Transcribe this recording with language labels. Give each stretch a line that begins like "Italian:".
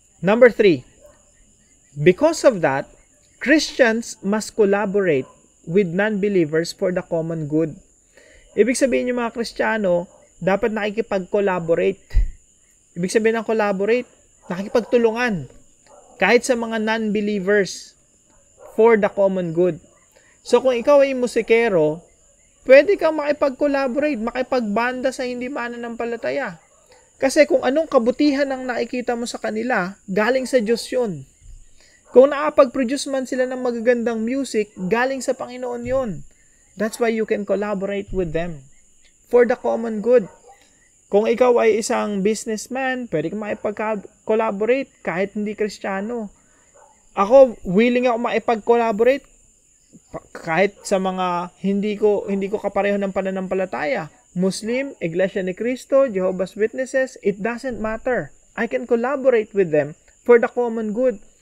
English: Number 3, because of that, Christians must collaborate with non-believers for the common good.
Filipino: Ibig sabihin yung mga Kristiyano, dapat nakikipag-collaborate. Ibig sabihin ng collaborate, nakikipagtulungan. Kahit sa mga
English: non-believers for the common good.
Filipino: So kung ikaw ay musikero, pwede kang makipag-collaborate, makipagbanda sa hindi mananampalataya. Kasi kung anong kabutihan ang nakikita mo sa kanila, galing sa Diyos yun. Kung nakapag-produce man sila ng magagandang music, galing sa Panginoon yun.
English: That's why you can collaborate with them for the common good.
Filipino: Kung ikaw ay isang businessman, pwede kang makipag-collaborate kahit hindi Kristiyano. Ako, willing ako makipag-collaborate kahit sa mga hindi ko kapareho ng pananampalataya.
English: Muslim, Iglesia ni Cristo, Jehovah's Witnesses, it doesn't matter. I can collaborate with them for the common good.